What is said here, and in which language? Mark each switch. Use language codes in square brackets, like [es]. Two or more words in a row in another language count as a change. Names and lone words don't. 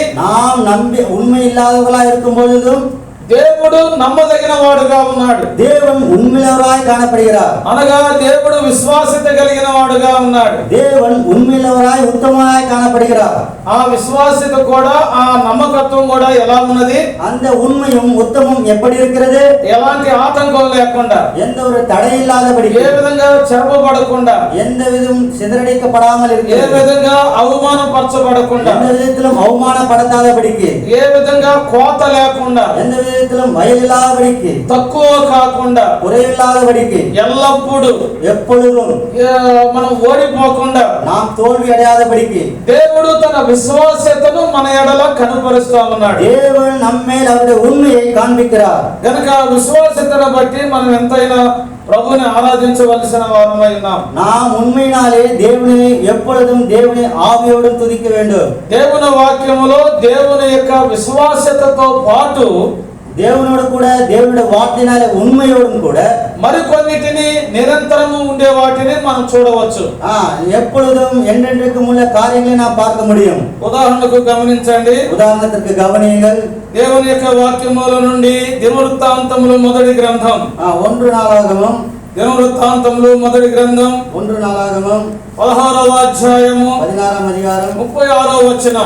[ta] நாம் நம்பி உண்மை இல்லாதவர்களா இருக்கும் பொழுதும் [te] దేవుడు నమ్మదగిన వాడుగా ఉన్నాడు. [ta] தேவன் உண்மையுள்ளவராய் காணப்படுகிறார். [te] అనగా దేవుడు విశ్వాసత కలిగిన వాడుగా ఉన్నాడు. [ta] தேவன் உண்மையுள்ளவராய் உத்தமமாய் காணப்படுகிறார். [te] ఆ విశ్వాసత కూడా, ఆ నమ్మకత్వం కూడా ఎలా ఉన్నది? [ta] அந்த உண்மையும் உத்தமம் எப்படி இருக்கிறது? [te] ఎలాంటి ఆటంకం లేకుండా, [ta] எந்த ஒரு தடை ఇల్లాదబడి, [te] ఏ విధంగా చెరపబడకుండా, [ta] எந்த விதம் சிதறடிக்கப்படாமல் [te] ఏ [ta] இருக்கிறது, [te] విధంగా అవమానపరచబడకుండా, [ta] எந்த விதத்திலும் அவமானப்படுத்தாதபடிக்கு, [te] ఏ విధంగా కోత లేకుండా, [ta] எந்த விதத்திலும் வயலில்லாதபடிக்கு, [te] తక్కువ కాకుండా, [ta] குறைவில்லாதபடிக்கு, [te] ఎల్లప్పుడూ [ta] எப்பொழுதும் [te] మనం ఓడిపోకుండా [ta] நாம் தோல்வி அடையாதபடிக்கு [te] దేవుడు తన విశ్వాసతను మన ఎడల కనపరుస్తా ఉన్నాడు. [ta] தேவன் நம்மேல் அவருடைய உண்மையை காண்பிக்கிறார். [te] గనుక విశ్వాసతను బట్టి మనం ఎంతైనా ప్రభుని ఆరాధించవలసిన వారమై ఉన్నాం. [ta] நாம் உண்மையினாலே தேவனை எப்பொழுதும் தேவனை ஆவியோடும் துதிக்க வேண்டும். [te] దేవుని వాక్యములో దేవుని యొక్క విశ్వాసతతో పాటు, [ta] தேவனோடு கூட, தேவனுடைய வார்த்தையினாலே உண்மையோடும் கூட [te] మరికొన్నిటిని నిరంతరము ఉండే వాటిని మనం చూడవచ్చు. [ta] எப்பொழுதும் என்றென்றைக்கும் உள்ள காரியங்களை நாம் பார்க்க முடியும். [te] ఉదాహరణకు గమనించండి. ఉదాహరణకు గమనించండి. దేవుని యొక్క వాక్యముల నుండి దినవృత్తాంతములు మొదటి గ్రంథం, 1 నాలాగమం, దినవృత్తాంతములు మొదటి గ్రంథం 1 నాలాగమం 16వ అధ్యాయము 16వ అధికారం 36వ వచనం,